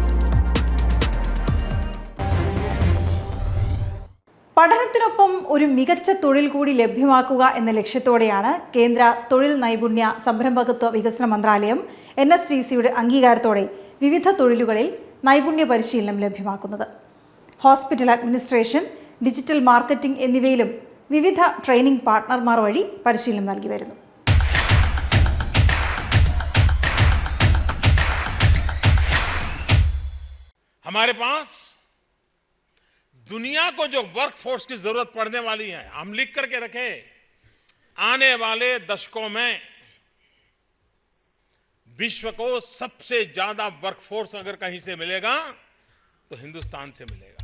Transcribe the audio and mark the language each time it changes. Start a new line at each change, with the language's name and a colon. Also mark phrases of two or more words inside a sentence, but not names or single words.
Malayalam: പഠനത്തിനൊപ്പം ഒരു മികച്ച തൊഴിൽ കൂടി ലഭ്യമാക്കുക എന്ന ലക്ഷ്യത്തോടെയാണ് കേന്ദ്ര തൊഴിൽ നൈപുണ്യ സംരംഭകത്വ വികസന മന്ത്രാലയം NSTCയുടെ അംഗീകാരത്തോടെ വിവിധ തൊഴിലുകളിൽ നൈപുണ്യ പരിശീലനം ലഭ്യമാക്കുന്നത്.
English: hospital administration, digital marketing
Malayalam: എന്നിവയിലും വിവിധ
English: training partners
Malayalam: വഴി പരിശീലനം നൽകി വരുന്നു.
Hindi: हमारे पास दुनिया को जो वर्कफोर्स की जरूरत पड़ने वाली है, हम लिख करके रखे, आने वाले दशकों में विश्व को सबसे ज्यादा वर्कफोर्स अगर कहीं से मिलेगा तो हिंदुस्तान से मिलेगा।